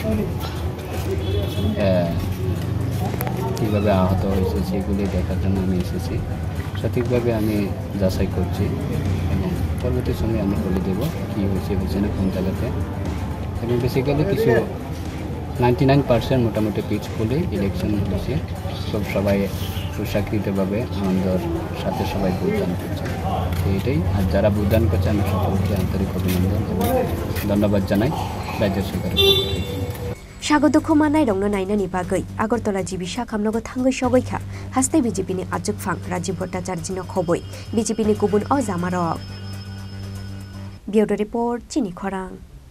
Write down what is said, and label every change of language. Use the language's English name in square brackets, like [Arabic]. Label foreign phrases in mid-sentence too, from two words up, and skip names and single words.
[Bangla] কীভাবে আহত হয়েছে সেগুলি দেখার জন্য আমি এসেছি সঠিকভাবে আমি যাচাই করছি এবং পরবর্তী সময়ে আমি বলে দেবো কী হয়েছে না কোন জায়গাতে এবং বেসিক্যালি কিছু 99% মোটামুটি পিসফুলি ইলেকশন হয়েছে সব সবাই সুশাকৃতভাবে আনন্দের সাথে সবাই ভোটদান করছে তো এটাই আর যারা ভোটদান করছে আমি সকলকে আন্তরিক অভিনন্দন এবং ধন্যবাদ জানাই রাজ্য সরকারের পক্ষ থেকে [Kok Borok] স্বাগত খমানাই রংনো নাইনানি বাগৈ আগরতলা জিবি সাখামনগো থাঙ্গৈ সগৈখা হাস্তে BJP ni ajukphang Rajiv Bhattacharya no khoboi BJP ni kubun ojama rok [English] Bureau Report [Kok Borok] Chini Khorang